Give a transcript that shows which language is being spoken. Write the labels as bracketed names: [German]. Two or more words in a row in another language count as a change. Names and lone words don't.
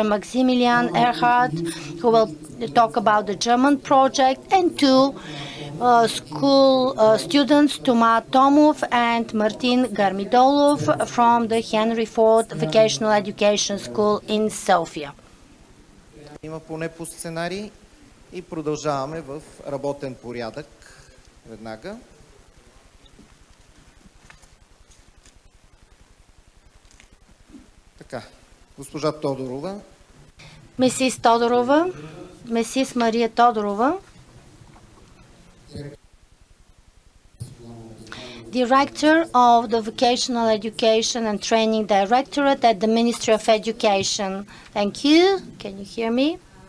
[English] Maximilian Erhard, who will talk about the German project, and 2 school students, Toma Tomov and Martin Garmidolov from the Henry Ford Vocational Education School in Sofia. [Bulgarian] Има поне по сценарий и продължаваме в работен порядък веднага. Така, госпожа Тодорова. [English] Mrs. Todorova, Mrs. Maria Todorova, Director of the Vocational Education and Training Directorate at the Ministry of Education. Thank you. Can you hear me?